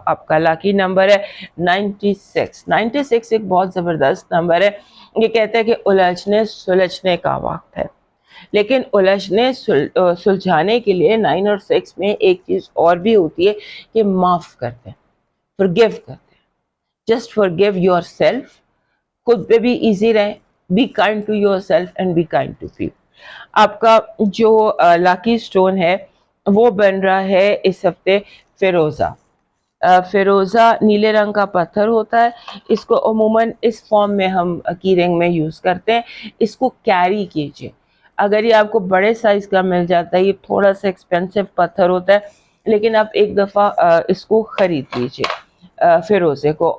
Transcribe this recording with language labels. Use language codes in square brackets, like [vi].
[ur] آپ کا لاکی نمبر ہے 96. 96 ایک بہت زبردست نمبر ہے. یہ کہتا ہے کہ الجھنے سلجھنے کا وقت ہے, لیکن الجھنے سلجھانے کے لیے 9 اور 6 میں ایک چیز اور بھی ہوتی ہے کہ معاف کرتے ہیں, forgive کرتے ہیں. [en] just forgive yourself, [ur] خود پہ بھی ایزی رہیں, [en] be kind to yourself and be kind to people. [ur] آپ کا جو لاکی سٹون ہے وہ بن رہا ہے اس ہفتے فیروزہ. فیروزہ نیلے رنگ کا پتھر ہوتا ہے. اس کو عموماً اس فارم میں ہم کی رنگ میں یوز کرتے ہیں. اس کو کیری کیجئے. اگر یہ آپ کو بڑے سائز کا مل جاتا ہے, یہ تھوڑا سا ایکسپینسو پتھر ہوتا ہے, لیکن آپ ایک دفعہ اس کو خرید لیجئے فیروزے کو.